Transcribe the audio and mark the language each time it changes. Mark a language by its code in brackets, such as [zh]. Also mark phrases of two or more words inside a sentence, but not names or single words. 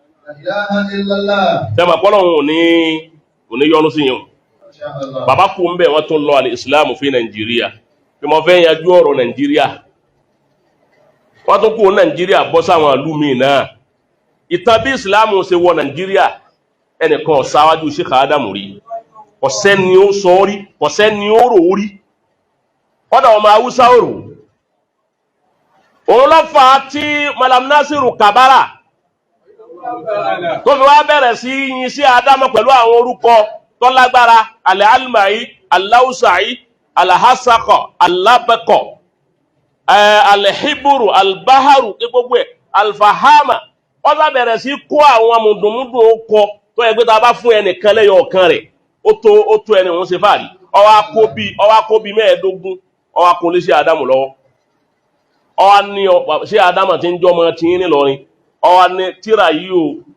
[yo] tẹ́mà pọ́lọ́hùn ò ní yọnu sí yẹn bàbá kú ń bẹ̀ wọ́n tún lọ al-Islamu fi Nàìjíríà bí mo fẹ́ yanjú ọ̀rọ̀ Nàìjíríà wọ́n tún kú Nàìjíríà bọ́ sáwọn ìlú míì náà ìtàn bí Ìsìlámù ṣe wọ Nàìjíríà ẹnìkan ṣáwájú Sheikh Ádámù rí ọ̀sẹ́ ni ó sọ rí ọ̀sẹ́ ni ó rò rí kọ́dà ọmọ Haúsá òrò òun lọ fà á tí Malam Nasiru Kabara tó fi wá bẹ̀rẹ̀ sí yìn sí Ádámù pẹ̀lú àwọn orúkọ tó lágbára Al-Almai Al-Lausai Al-Hasakọ Al-Labakọ Al-Hiburu Al-Baharu gbogbo ẹ̀ Al-Fahama wọ́n bá bẹ̀rẹ̀ sí kó àwọn mùdùnmùdù ọkọ tó ẹgbẹ́ ta bá fún ẹnìkan lẹ́yọ ọ̀kan rẹ̀ ó tó ẹni wọ́n ṣe fàárí ọwá kó bí mẹ́ẹ̀ẹ́dógún ọwá kó lé sí Ádámù lọ́wọ́ ọwá ní sí Ádámù tí ń jọmọ tí ń nílọrin ọwá ní tíra yìí